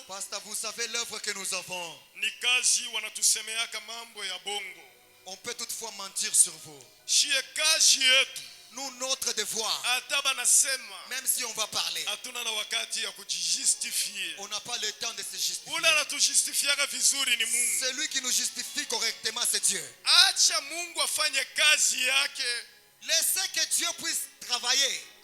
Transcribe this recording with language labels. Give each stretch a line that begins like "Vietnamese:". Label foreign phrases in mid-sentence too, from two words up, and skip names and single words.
French: Pastor, vous savez l'œuvre que nous avons.
Swahili: Ni kazi wanatusemeaka mambo ya bongo.
French: On peut toutefois mentir sur vous.
Swahili: Shie kazi yetu.
French: Nous, notre devoir, même si on va parler, on n'a pas le temps de se justifier. Celui qui nous justifie correctement, c'est Dieu. Laissez que Dieu puisse travailler.